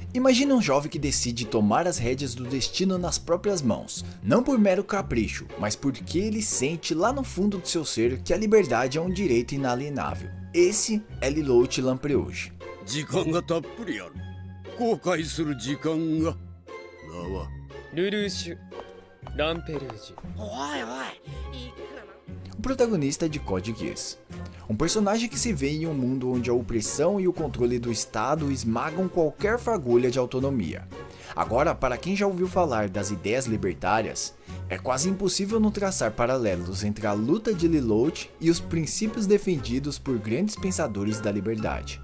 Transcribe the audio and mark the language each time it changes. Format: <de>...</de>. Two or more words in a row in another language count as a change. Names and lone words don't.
<pt>Imagine um jovem que decide tomar as rédeas do destino nas próprias mãos, não por mero capricho, mas porque ele sente lá no fundo do seu ser que a liberdade é um direito inalienável. Esse é Lelouch Lampreauge.</pt> <ja>時間がたっぷりある。後悔する時間が。だわ。ルルーシュ・ランペルージュ。</ja> <pt>O protagonista de Code Geass. Um personagem que se vê em um mundo onde a opressão e o controle do Estado esmagam qualquer fagulha de autonomia. Agora, para quem já ouviu falar das ideias libertárias, é quase impossível não traçar paralelos entre a luta de Lelouch e os princípios defendidos por grandes pensadores da liberdade.</pt>